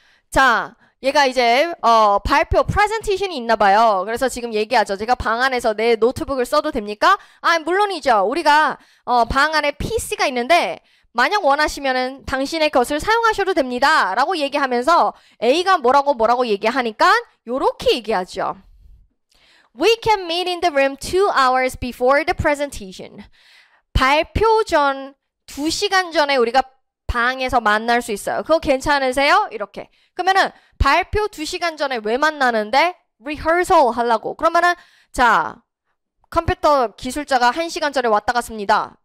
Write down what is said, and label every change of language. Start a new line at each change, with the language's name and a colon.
Korean: 자, 얘가 이제 발표 프레젠테이션이 있나 봐요. 그래서 지금 얘기하죠. 제가 방 안에서 내 노트북을 써도 됩니까? 아, 물론이죠. 우리가 방 안에 PC가 있는데 만약 원하시면은 당신의 것을 사용하셔도 됩니다. 라고 얘기하면서 A가 뭐라고 얘기하니까 요렇게 얘기하죠.
English: We can meet in the room 2 hours before the presentation.
Korean: 발표 전 2시간 전에 우리가 방에서 만날 수 있어요. 그거 괜찮으세요? 이렇게. 그러면은 발표 2시간 전에 왜 만나는데? rehearsal 하려고. 그러면은 자, 컴퓨터 기술자가 1시간 전에 왔다 갔습니다.